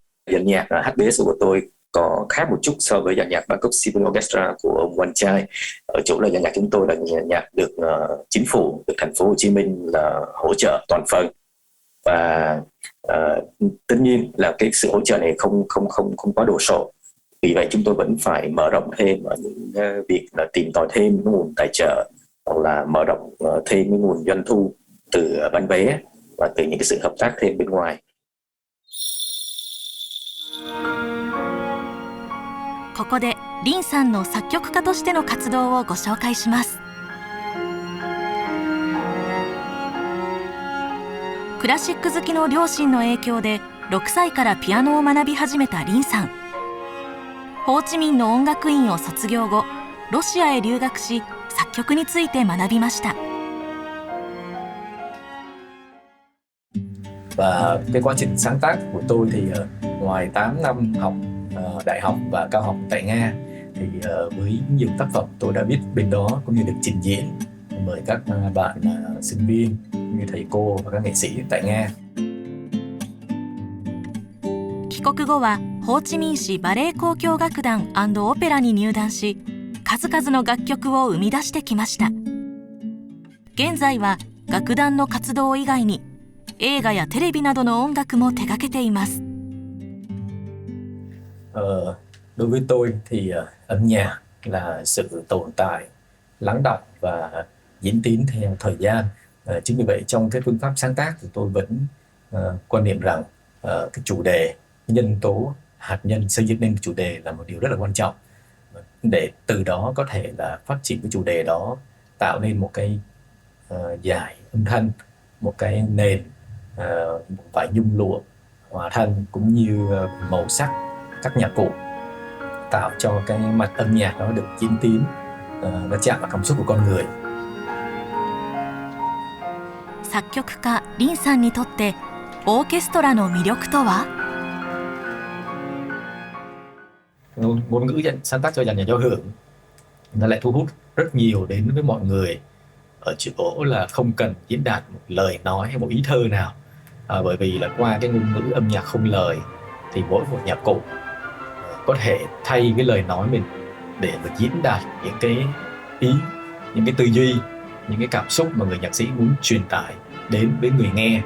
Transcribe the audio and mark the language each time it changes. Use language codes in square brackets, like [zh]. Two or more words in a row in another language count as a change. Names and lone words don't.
[vi] Dàn nhạc HBS của tôi có khác một chút so với dàn nhạc Bangkok Symphony Orchestra của ông Quan Trai ở chỗ là dàn nhạc chúng tôi là nhạc được chính phủ, được thành phố Hồ Chí Minh là hỗ trợ toàn phần, và tất nhiên là cái sự hỗ trợ này không có đồ sộ. Vì vậy chúng tôi vẫn phải mở rộng thêm ở những việc là tìm tòi thêm những nguồn tài trợ, hoặc là mở rộng thêm cái nguồn doanh thu từ bán vé và từ những cái sự hợp tác thêm bên ngoài. [ja] ここで林さんの作曲家としての活動をご紹介します。クラシック好きの両親の影響で6歳からピアノを学び始めた林さん。ホーチミンの音楽院を卒業後、ロシアへ留学し作曲について学びました。 [vi] Và cái quá trình sáng tác của tôi thì ngoài 8 năm học đại học và cao học tại Nga thì với nhiều tác phẩm tôi đã viết bên đó cũng như được trình diễn mời các bạn sinh viên như thầy cô và các nghệ sĩ tại Nga. [ja] 帰国後はホーチミン市バレエ交響楽団&オペラに入団し、数々の楽曲を生み出してきました。現在は楽団の活動以外に映画やテレビなどの音楽も手掛けています。 [vi] Đối với tôi thì âm nhạc là sự tồn tại, lắng đọng và diễn tiến theo thời gian. Chính vì vậy trong cái phương pháp sáng tác thì tôi vẫn quan niệm rằng cái chủ đề, nhân tố hạt nhân xây dựng nên chủ đề là một điều rất là quan trọng, để từ đó có thể là phát triển cái chủ đề đó, tạo nên một cái dải âm thanh, một cái nền, một vài nhung lụa hòa thanh cũng như màu sắc các nhạc cụ, tạo cho cái mặt âm nhạc đó được diễn tiến, nó chạm vào cảm xúc của con người. [ja] 作曲家林さんにとってオーケストラの魅力とは？ [vi] Ngôn ngữ sáng tác cho dàn nhạc giao hưởng nó lại thu hút rất nhiều đến với mọi người ở chỗ là không cần diễn đạt một lời nói hay một ý thơ nào, bởi vì là qua cái ngôn ngữ âm nhạc không lời thì mỗi một nhạc cụ có thể thay cái lời nói mình để mà diễn đạt những cái ý, những cái tư duy, những cái cảm xúc mà người nhạc sĩ muốn truyền tải đến với người nghe.